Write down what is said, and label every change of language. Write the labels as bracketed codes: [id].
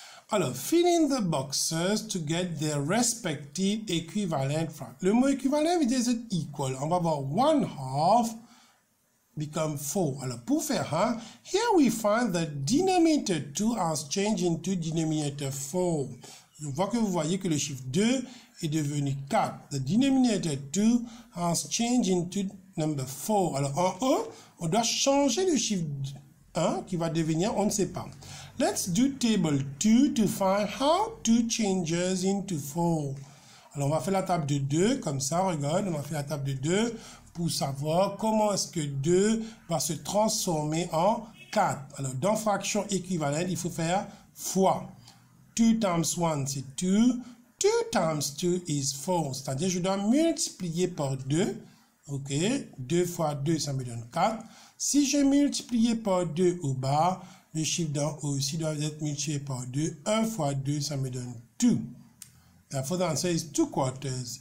[en] Alors, fill in the boxes to get their respective equivalent fraction. [fr] Le mot équivalent veut dire equal. On va voir 1/2 become 4. Alors, pour faire ça, [en] here we find that denominator 2 has changed into denominator 4. [fr] Je vois que vous voyez que le chiffre 2 est devenu 4. [en] The denominator 2 has changed into number 4. [fr] Alors, en haut, on doit changer le chiffre 1 qui va devenir, on ne sait pas. [en] Let's do table 2 to find how 2 changes into 4. [fr] Alors, on va faire la table de 2, comme ça, regarde, on va faire la table de 2 pour savoir comment est-ce que 2 va se transformer en 4. Alors, dans fraction équivalente, il faut faire fois. [en] 2 times 1, [fr] c'est 2. [en] 2 times 2 is 4. [fr] C'est-à-dire, je dois multiplier par 2. OK, 2 fois 2, ça me donne 4. Si je multiplie par 2 au bas, le chiffre d'en haut aussi doit être multiplié par 2. 1 fois 2, ça me donne 2. [en] Therefore, the answer is 2/4.